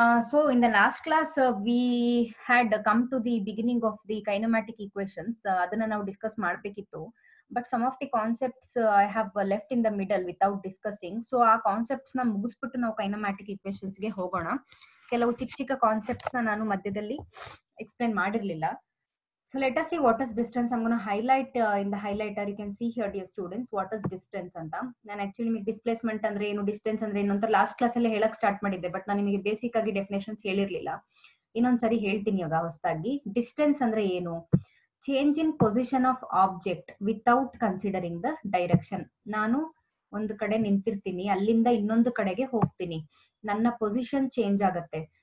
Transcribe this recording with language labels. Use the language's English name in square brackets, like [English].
[English] So in the last class, we had come to the beginning of the kinematic equations. [Kannada] ಅದನ್ನ ನಾವು discuss ಮಾಡಬೇಕಿತ್ತು. [English] But some of the concepts I have left in the middle without discussing. [Kannada] So ಆ concepts ನ ಮುಗಿಸ್ಬಿಟ್ಟು ನಾವು ಕೈನಮ್ಯಾಟಿಕ್ equations ಗೆ ಹೋಗೋಣ. ಕೆಲವು ಚಿಕ್ಕ ಚಿಕ್ಕ ಕಾನ್ಸೆಪ್ಟ್ಸ್ ನ ನಾನು ಮಧ್ಯದಲ್ಲಿ explain ಮಾಡಿರ್ಲಿಲ್ಲ. [English] So let us see what is distance. I'm going to highlight in the highlighter. You can see here, dear students, what is distance anta. [Kannada] ನಾನು actually ನಿಮಗೆ displacement ಅಂದ್ರೆ ಏನು, distance ಅಂದ್ರೆ ಏನು ಅಂತ ಲಾಸ್ಟ್ ಕ್ಲಾಸ್ ಅಲ್ಲಿ ಹೇಳಕ್ ಸ್ಟಾರ್ಟ್ ಮಾಡಿದ್ದೆ, ಬಟ್ ನಾನು ನಿಮಗೆ ಬೇಸಿಕ್ ಆಗಿ ಡೆಫಿನೇಷನ್ಸ್ ಹೇಳಿರ್ಲಿಲ್ಲ. ಇನ್ನೊಂದ್ಸರಿ ಹೇಳ್ತೀನಿ ಇವಾಗ ಹೊಸದಾಗಿ. ಡಿಸ್ಟೆನ್ಸ್ ಅಂದ್ರೆ ಏನು? [English] Change in position of object without considering the direction. [Kannada] ನಾನು ಒಂದು ಕಡೆ ನಿಂತಿರ್ತೀನಿ, ಅಲ್ಲಿಂದ ಇನ್ನೊಂದು ಕಡೆಗೆ ಹೋಗ್ತೀನಿ, ನನ್ನ ಪೊಸಿಷನ್ ಚೇಂಜ್ ಆಗತ್ತೆ.